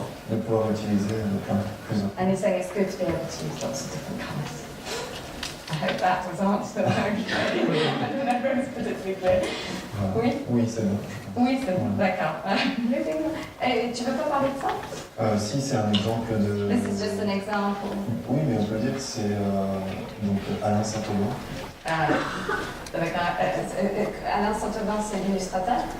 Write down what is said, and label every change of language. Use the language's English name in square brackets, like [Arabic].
[French] de pouvoir utiliser plein de plus. [English] And you're saying it's good to be able to use lots of different colours. I hope that was answered. I don't know if it's particularly clear. [French] Voilà. Oui. Oui, c'est bon. Oui, c'est bon, d'accord. Et tu veux pas parler de ça? Si, c'est un exemple de... [English] This is just an example. [French] Oui, mais on peut dire que c'est donc Alain Saint-Aubin. Alain Saint-Aubin, c'est l'illustrateur.